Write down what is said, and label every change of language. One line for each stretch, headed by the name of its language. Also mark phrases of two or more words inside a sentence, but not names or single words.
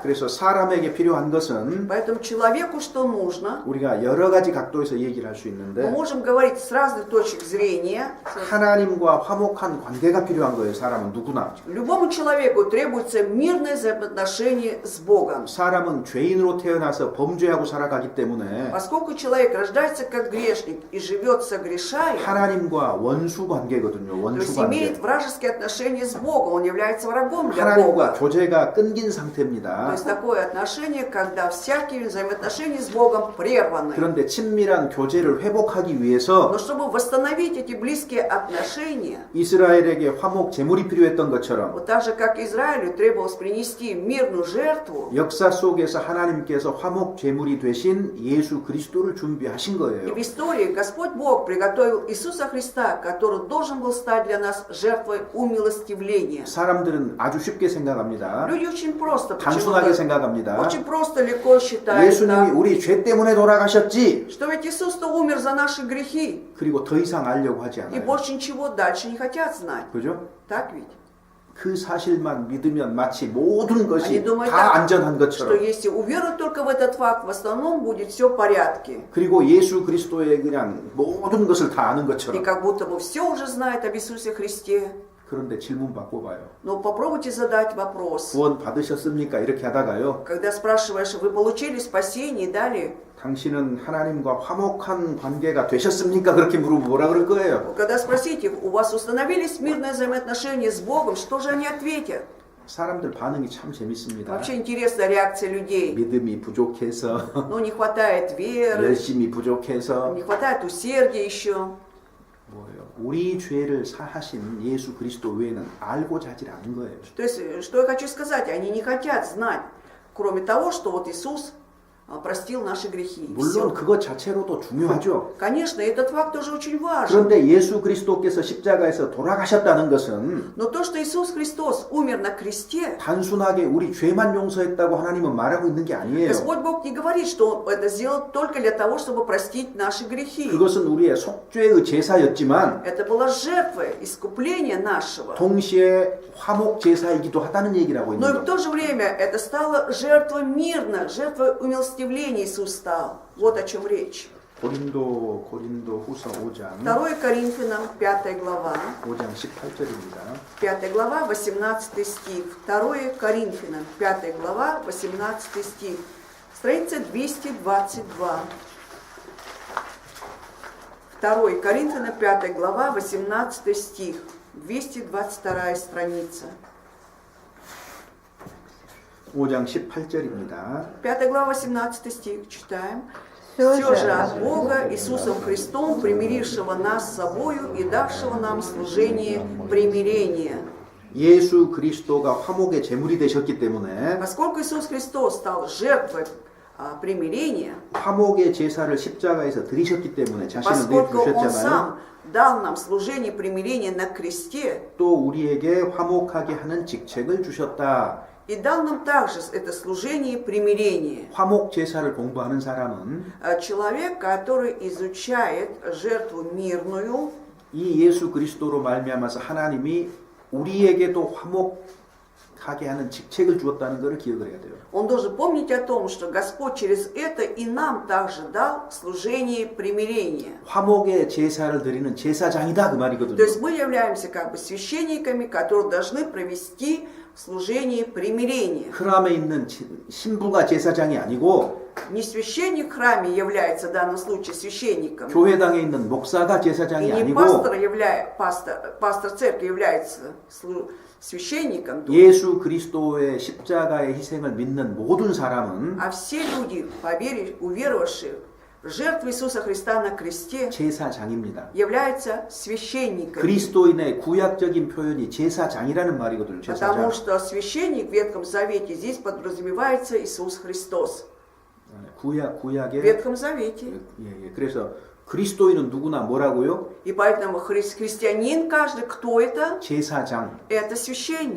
Korean: 그래서 사람에게 필요한 것은
Russian: Поэтому человеку что нужно?
Korean: 우리가 여러 가지 각도에서 얘기를 할 수
Russian: Мы
Korean: 있는데
Russian: можем говорить с разных точек зрения.
Korean: 하나님과 화목한 관계가 필요한 거예요. 사람은 누구나.
Russian: Любому человеку требуется мирное взаимоотношение с Богом.
Korean: 사람은 죄인으로 태어나서 범죄하고 살아가기 때문에
Russian: Поскольку человек рождается как грешник и живет согрешая,
Korean: 하나님과 원수 관계거든요.
Russian: то
Korean: 원수
Russian: есть
Korean: 관계.
Russian: имеет вражеские отношения с Богом, он является врагом для
Korean: 하나님과
Russian: Бога.
Korean: 교제가 끊긴
Russian: То
Korean: 상태입니다.
Russian: есть такое отношение, когда всякие взаимоотношения с Богом прерваны.
Korean: 그런데 친밀한 교제를 회복하기 위해서
Russian: Но чтобы восстановить эти близкие отношения,
Korean: 이스라엘에게 화목 제물이 필요했던 것처럼
Russian: вот так же, как Израилю требовалось принести мирную жертву,
Korean: 역사 속에서 하나님께서 화목 제물이 되신 예수 그리스도를 준비하신
Russian: и
Korean: 거예요.
Russian: в истории Господь Бог приготовил Иисуса Христа, который должен был стать для нас жертвой умилостивления.
Korean: 사람들은 아주 쉽게 생각합니다.
Russian: Люди очень просто,
Korean: 단순하게
Russian: почему-то,
Korean: 생각합니다.
Russian: очень просто легко считают,
Korean: 예수님이 우리 죄 때문에 돌아가셨지.
Russian: что ведь Иисус-то умер за наши грехи,
Korean: 그리고 더 이상 알려고 하지
Russian: и
Korean: 않아요.
Russian: больше ничего дальше не хотят знать.
Korean: 그죠?
Russian: Так ведь?
Korean: 그 사실만 믿으면 마치 모든
Russian: Они
Korean: 것이
Russian: думают
Korean: 다
Russian: так,
Korean: 안전한
Russian: что
Korean: 것처럼.
Russian: если уверуют только в этот факт, в основном будет все в порядке.
Korean: 그리고 예수 그리스도의 그냥 모든 것을 다 아는
Russian: И
Korean: 것처럼.
Russian: как будто бы все уже знают об Иисусе Христе.
Korean: 그런데 질문 받고 봐요.
Russian: Но попробуйте задать вопрос.
Korean: 구원 받으셨습니까? 이렇게 하다가요.
Russian: Когда спрашиваешь, вы получили спасение и далее,
Korean: 당신은 하나님과 화목한 관계가 되셨습니까? 그렇게 물으면 뭐라 그럴 거예요?
Russian: когда спросите, у вас установились мирные взаимоотношения с Богом, что же они ответят?
Korean: 사람들 반응이 참 재밌습니다.
Russian: Вообще интересная реакция людей.
Korean: 믿음이 부족해서,
Russian: Ну, не хватает веры,
Korean: 열심히 부족해서,
Russian: не хватает усердия еще.
Korean: 뭐예요? 우리 죄를 사하신 예수 그리스도 외에는 알고자 하질 않은 거예요.
Russian: То есть, что я хочу сказать, они не хотят знать, кроме того, что вот Иисус простил наши грехи. И
Korean: 물론
Russian: всё.
Korean: 그것 자체로도 중요하죠.
Russian: Конечно, этот факт тоже очень важен.
Korean: 그런데 예수 그리스도께서 십자가에서 돌아가셨다는 것은
Russian: Но то, что Иисус Христос умер на кресте,
Korean: 단순하게 우리 죄만 용서했다고 하나님은 말하고 있는 게 아니에요.
Russian: Господь Бог не говорит, что Он это сделал только для того, чтобы простить наши грехи.
Korean: 그것은 우리의 속죄의 제사였지만
Russian: Это была жертва, искупление нашего.
Korean: 동시에 화목 제사이기도 하다는 얘기를 하고
Russian: Но
Korean: 있는
Russian: и в
Korean: 거예요.
Russian: то же время это стало жертвой мирной, жертвой умилостивления Иисус стал. Вот о чем речь.
Korean: 고린도 후서 5장
Russian: 2 Коринфянам, 5 глава.
Korean: 5장 18절입니다.
Russian: 5 глава, 18 стих. 2 Коринфянам, 5 глава, 18 стих. Страница 222. 2 Коринфянам, 5 глава, 18 стих. 222 страница.
Korean: 5장 18절입니다.
Russian: 5 глава, 18 стих. Читаем. Всё Все же же от Бога, Иисусом Христом, примирившего нас с собою и давшего нам служение примирения.
Korean: 예수 그리스도가 화목의 제물이 되셨기 때문에
Russian: Поскольку Иисус Христос стал жертвой примирения,
Korean: 화목의 제사를 십자가에서 드리셨기 때문에 자신을
Russian: поскольку Он
Korean: 내주셨잖아요.
Russian: сам дал нам служение примирения на кресте,
Korean: 또 우리에게 화목하게 하는 직책을 주셨다.
Russian: и дал нам также это служение примирения.
Korean: 화목 제사를 공부하는 사람은
Russian: Человек, который изучает жертву мирную,
Korean: 이 예수 그리스도로 말미암아서 하나님이 우리에게도 화목하게 하는 직책을 주었다는 것을 기억을 해야 돼요.
Russian: он должен помнить о том, что Господь через это и нам также дал служение примирения.
Korean: 화목의 제사를 드리는 제사장이다 그 말이거든요.
Russian: То есть мы являемся как бы священниками, которые должны провести служении примирения.
Korean: храм에 있는 신부가 제사장이 아니고
Russian: Не священник в храме является в данном случае священником.
Korean: 교회당에 있는 목사가 제사장이
Russian: И не
Korean: 아니고
Russian: пастор церкви является священником,
Korean: 예수 그리스도의 십자가의 희생을 믿는 모든 사람은
Russian: а все люди, уверовавшие в жертву Иисуса Христа на кресте,
Korean: 제사장입니다.
Russian: являются священниками.
Korean: 그리스도인의 구약적인 표현이 제사장이라는 말이거든요.
Russian: Потому
Korean: 제사장.
Russian: что священник в Ветхом Завете здесь подразумевается Иисус Христос. В
Korean: 구약의
Russian: Ветхом Завете.
Korean: 예. 그래서 그리스도인은 누구나 뭐라고요?
Russian: И поэтому христианин каждый, кто это?
Korean: 제사장.
Russian: Это священник.